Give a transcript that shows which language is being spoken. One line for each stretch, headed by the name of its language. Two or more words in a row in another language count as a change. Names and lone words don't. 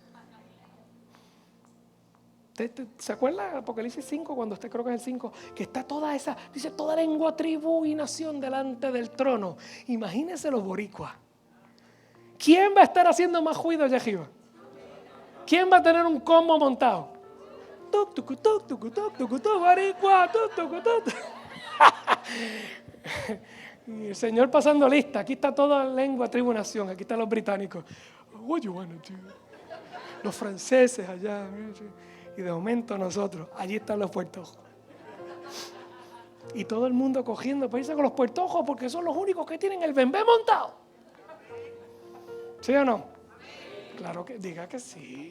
Spanish: ¿Se acuerda de Apocalipsis 5, cuando usted creo que es el 5, que está toda esa, dice toda lengua, tribu y nación delante del trono? Imagínense los boricuas. ¿Quién va a estar haciendo más ruido allá arriba? ¿Quién va a tener un combo montado? Tuc, tuc, tuc, tuc, tuc, tuc, tuc, boricua, tuc, tuc, tuc. Y el Señor pasando lista. Aquí está toda lengua, tribu, nación. Aquí están los británicos.
English: What you wanna do?
Spanish: Los franceses allá. Y de momento nosotros. Allí están los puertojos. Y todo el mundo cogiendo para irse con los puertojos porque son los únicos que tienen el bembé montado. ¿Sí o no? Claro que diga que sí.